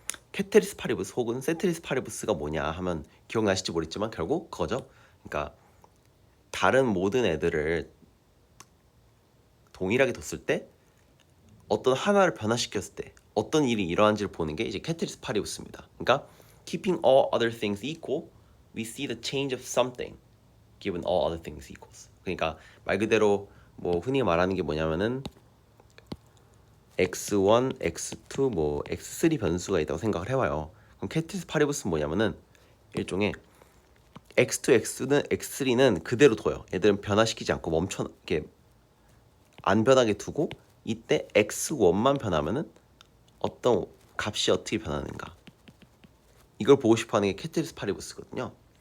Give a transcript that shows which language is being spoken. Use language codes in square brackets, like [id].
[ko] 캐테리스 파리부스 혹은 세테리스 파리부스가 뭐냐 하면 기억나실지 모르겠지만 결국 그거죠. 그러니까 다른 모든 애들을 동일하게 뒀을 때 어떤 하나를 변화시켰을 때 어떤 일이 일어난지를 보는 게 이제 캐테리스 파리부스입니다. 그러니까 [en] keeping all other things equal, we see the change of something given all other things equals. [ko] 그러니까 말 그대로 뭐 흔히 말하는 게 뭐냐면은 x1, x2, 뭐 x3 변수가 있다고 생각을 해봐요. 그럼 캐테리스 파리부스는 뭐냐면은 일종의 x2, x3는 그대로 둬요. 얘들은 변화시키지 않고 이렇게 안 변하게 두고 이때 x1만 변하면은 어떤 값이 어떻게 변하는가 이걸 보고 싶어하는 게 캐테리스 파리부스거든요.